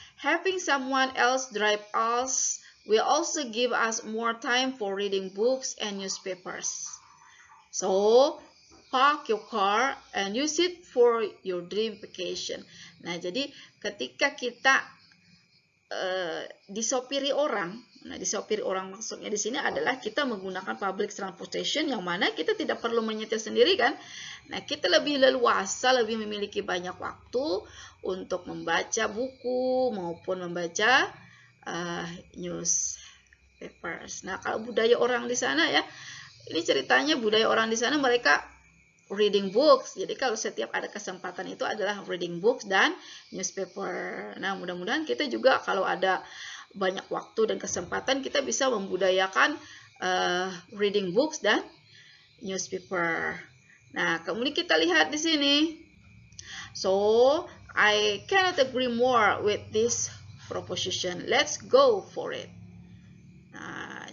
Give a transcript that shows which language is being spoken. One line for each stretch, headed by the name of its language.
English: Having someone else drive us will also give us more time for reading books and newspapers. So, park your car and use it for your dream vacation.
Indonesian: Nah, jadi ketika kita disopiri orang, maksudnya di sini adalah kita menggunakan public transportation yang mana kita tidak perlu menyetir sendiri kan. Nah, kita lebih leluasa, lebih memiliki banyak waktu untuk membaca buku maupun membaca newspapers. Nah, kalau budaya orang di sana ya, ini ceritanya budaya orang di sana mereka reading books. Jadi kalau setiap ada kesempatan itu adalah reading books dan newspaper. Nah, mudah-mudahan kita juga kalau ada banyak waktu dan kesempatan kita bisa membudayakan reading books dan newspaper. Nah, kemudian kita lihat di sini.
English: So, I cannot agree more with this proposition. Let's go for it. Nah,